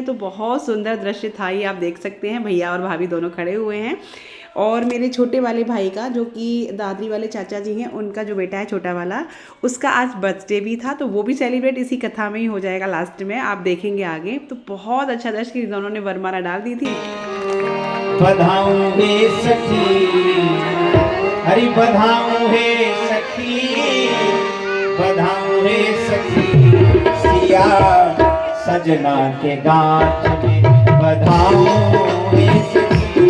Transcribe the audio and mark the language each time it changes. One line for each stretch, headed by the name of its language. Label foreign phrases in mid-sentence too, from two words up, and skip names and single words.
Hindi: तो बहुत सुंदर दृश्य था ये, आप देख सकते हैं। भैया और भाभी दोनों खड़े हुए हैं और मेरे छोटे वाले भाई का, जो कि दादरी वाले चाचा जी हैं, उनका जो बेटा है छोटा वाला, उसका आज बर्थडे भी था। तो वो भी सेलिब्रेट इसी कथा में ही हो जाएगा लास्ट में, आप देखेंगे आगे। तो बहुत अच्छा दृश्य कि दोनों ने वरमाला डाल दी थी। बधाऊं हे सखी, हरि बधाऊं हे सखी, बधाऊं हे सखी, सिया सजना के गाँठ में। बधाऊं हे सखी,